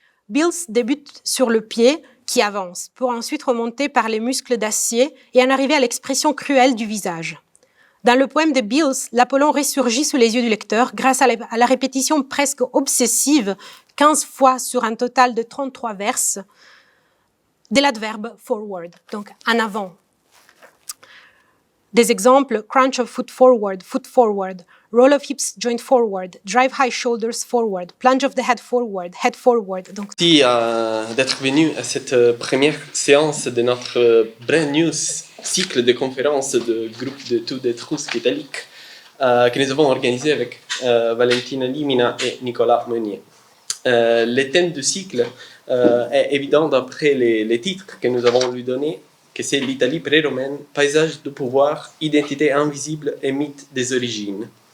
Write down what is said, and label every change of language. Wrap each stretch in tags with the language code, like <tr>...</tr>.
<fr>Beals débute sur le pied qui avance, pour ensuite remonter par les muscles d'acier et en arriver à l'expression cruelle du visage. Dans le poème de Beals, l'Apollon ressurgit sous les yeux du lecteur grâce à la répétition presque obsessive, 15 fois sur un total de 33 vers, de l'adverbe forward, donc en avant. Des exemples,</fr> <en>crunch of foot forward, roll of hips joint forward, drive high shoulders forward, plunge of the head forward.</en> <fr>Donc... Merci d'être venu à cette première séance de notre</fr> <en>brand new</en> <fr>cycle de conférences de groupe de tout d'Etrusque italique que nous avons organisé avec Valentina Limina et Nicolas Meunier. Le thème du cycle est évident d'après les titres que nous avons lui donnés, que c'est l'Italie pré-romaine, paysage de pouvoir, identité invisible et mythe des origines.</fr>